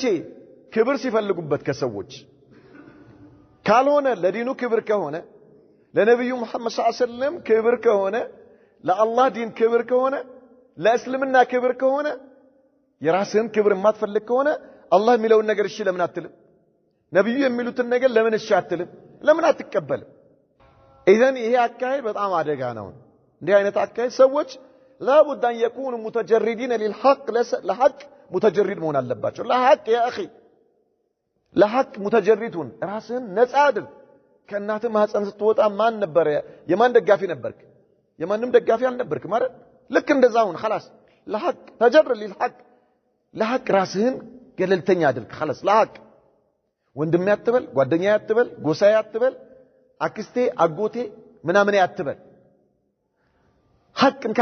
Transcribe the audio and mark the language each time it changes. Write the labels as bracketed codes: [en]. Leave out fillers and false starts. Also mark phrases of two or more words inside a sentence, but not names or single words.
[am] ክብር ሲፈልጉበት ከሰዎች ካልሆነ ለዲኑ ክብር ከሆነ ለነብዩ መሐመድ [ar] صلى الله عليه وسلم [am] ክብር ከሆነ ለአላህ ዲን ክብር ከሆነ ለእስልምና ክብር ከሆነ የራስህን ክብር የማትፈልግ ከሆነ አላህ የሚለውን ነገር እሺ ለምን አትልም ነብዩ የሚሉትን ነገር ለምን እሺ አትልም ለምን አትቀበልም ኢዘን ይሄ አካሄድ በጣም አደጋ ነው እንዲህ አይነት አካሄድ ሰዎች [ar] لابد ان يكونوا متجردين للحق لحق متجرد [am] መሆን አለባቸው ለሐቅ [ar] يا اخي [am] ለሐቅ متجردون ራስህን ነፃ አድርግ ከእናትህ ማህፀን ስትወጣ ማን ነበር የማን ደጋፊ ነበርክ የማንም ደጋፊ አልነበርክ ማለት ልክ እንደዛውን خلاص ለሐቅ ተጀር للحق ለሐቅ ራስህን ገለልተኛ አድርግ خلاص ለሐቅ ወንድሜ አትበል ጓደኛዬ አትበል ጎሳዬ አትበል አክስቴ አጎቴ ምናምን አትበል ሐቅን